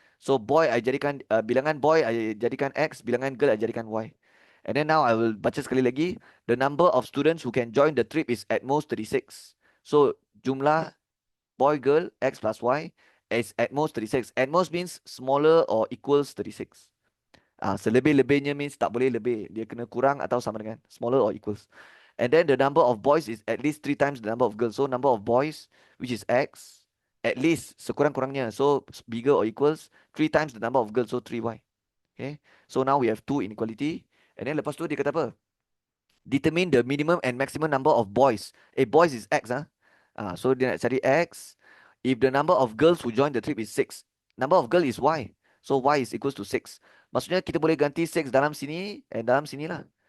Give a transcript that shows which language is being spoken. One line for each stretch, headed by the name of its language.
Malay: So boy I jadikan bilangan boy I jadikan X, bilangan girl I jadikan Y.
English: And then now I will
Malay: baca sekali lagi.
English: The number of students who can join the trip is at most 36. So jumlah boy girl X plus Y is at most 36. At most means smaller or equals 36.
Malay: Selebih-lebihnya means tak boleh lebih. Dia kena kurang atau sama dengan
English: smaller or equals. And then the number of boys is at least 3 times the number of girls. So number of boys, which is X, at least sekurang-kurangnya. So bigger or equals 3 times the number of girls. So 3Y. Okay. So now we have 2 inequality. And then
Malay: lepas tu dia kata apa?
English: Determine the minimum and maximum number of boys. Boys is X.
Malay: So dia nak cari X.
English: If the number of girls who join the trip is 6. Number of girl is Y. So Y is equals to 6.
Malay: Maksudnya kita boleh ganti 6 dalam sini and dalam sini lah.